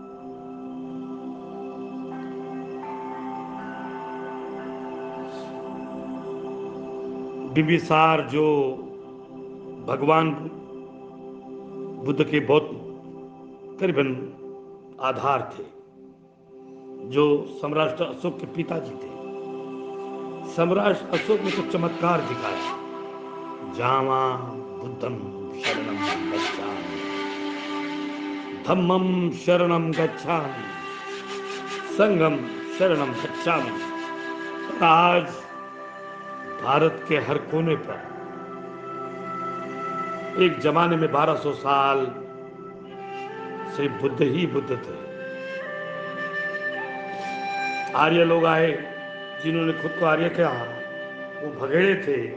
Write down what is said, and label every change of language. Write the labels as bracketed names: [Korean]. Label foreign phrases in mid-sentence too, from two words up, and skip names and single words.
[Hindi] बिंबिसार जो भगवान बुद्ध के बहुत करीबन आधार थे, जो सम्राट अशोक के पिताजी थे। सम्राट अशोक ने तो चमत्कार दिखाया। [Pali] जामा बुद्धं शरणं गच्छामि, धम्मं शरणं गच्छामि, संघम शरणं गच्छामि। [Hindi] आज भारत के हर कोने पर एक जमाने में 1200 साल से बुद्ध ही बुद्ध थे। आर्य लोग आए, जिन्होंने खुद को आर्य कहा, वो भगेड़े थे।